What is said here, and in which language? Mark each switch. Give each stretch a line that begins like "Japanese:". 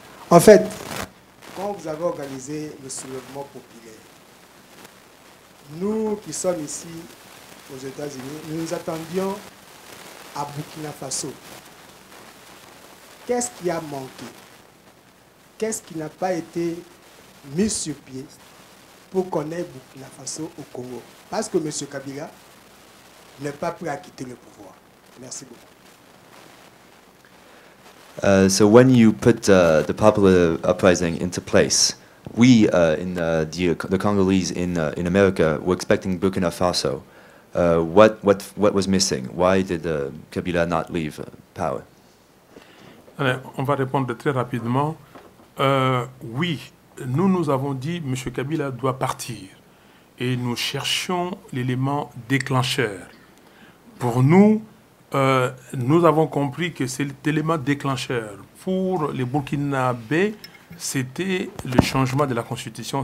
French: En fait, quand vous avez organisé le soulèvement populaire, nous qui sommes ici aux États-Unis, nous nous attendions à Burkina Faso. Qu'est-ce qui a manqué? Qu'est-ce qui n'a pas été mis sur pied pour qu'on ait Burkina Faso au Congo? Parce que M. Kabila n'est pas prêt à quitter le pouvoir. Merci beaucoup.
English: So when you put the popular uprising into place, we in the Congolese in America were expecting Burkina Faso. What was missing? Why did Kabila not leave power?
French: Alors, on va répondre très rapidement. Oui, nous avons dit M. Kabila doit partir et nous cherchions l'élément déclencheur. Pour nous, nous avons compris que cet élément déclencheur pour les Burkinabés, c'était le changement de la Constitution.